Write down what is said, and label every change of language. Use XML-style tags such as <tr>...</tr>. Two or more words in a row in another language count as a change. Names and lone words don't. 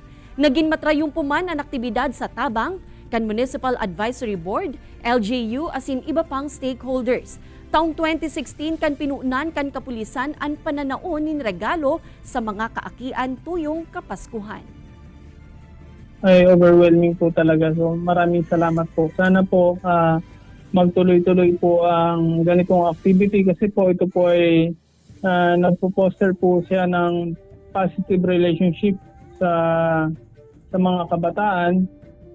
<bik>Naging matrayong puman ang aktibidad sa tabang, kan Municipal Advisory Board, LGU asin iba pang stakeholders. Taong 2016 kan pinuunan kan kapulisan ang pananaon nin regalo sa mga kaakian tuyong Kapaskuhan.</bik> <tl>Ay overwhelming po talaga. So maraming salamat po. Sana po magtuloy-tuloy po ang ganitong activity kasi po ito po ay nagpo-foster po siya ng</tl> <en>positive relationship</en> <tl>sa mga kabataan</tl>